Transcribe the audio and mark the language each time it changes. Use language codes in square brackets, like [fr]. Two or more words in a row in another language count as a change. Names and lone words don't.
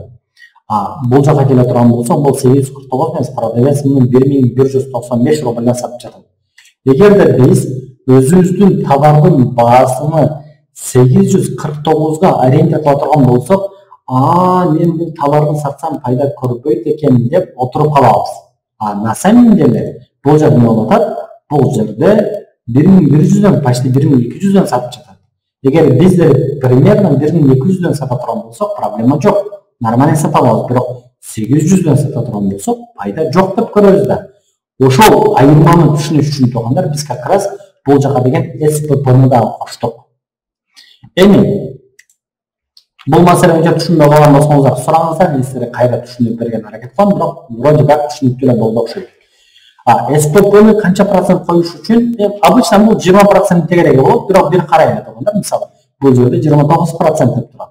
[ky] Бул жака келе турган болсок, бул 849 эмес, продавец муну 1195 рубльден сатып жатат. Эгерде биз өзүбүздүн товардын баасыны 849га ориентир кыла турган болсок, мен бул товарды сатсам пайда көрбөйт экен деп отуруп калабыз. [ru] На самом деле [ky] бул жерде эмне болуп атат? Бул жерде 1100дөн, почти 1200дөн сатып жатат. Эгер биздер примерно 1200дөн сата турган болсок, проблема жок. Нормально сата алабыз, бирок 800дөн сата турган болсок, пайда жок деп көрөбүз да. Ошол айырманы түшүнүш үчүн тургандар биз [ru] как раз [ky] бул жака деген СППны да коштук. Эми бул маселени түшүнбөй калган болсоңуздар, сураңыздар, мен силерге кайра түшүнүп берген аракет кылам, бирок [ru] вроде как [ky] түшүнүктүү эле болду окшойт. СППны канча процент коюш үчүн, обычно бул 20% тегереги болот, бирок бир карайлы турганда, мисалы, бул жерде 29% деп турат.